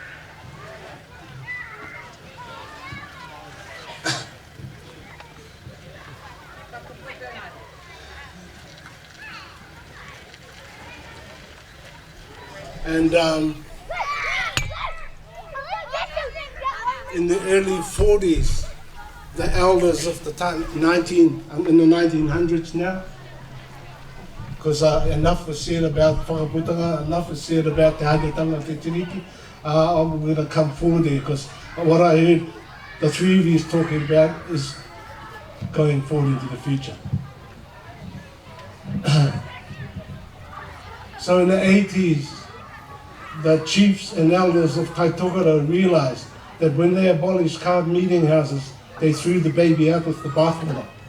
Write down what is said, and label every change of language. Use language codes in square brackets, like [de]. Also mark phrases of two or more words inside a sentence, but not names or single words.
[en] And in the early 40s, the elders of the time, in the 1900s now, because enough was said about whakaputanga, enough was said about [mi] te haeretanga te tiriti, [en] I'm going to come forward there, because what I heard the three of you talking about is going forward into the future. So in the 80s, the chiefs and elders of Taitogero realized that when they abolished carved meeting houses, they threw the baby out with the bathwater.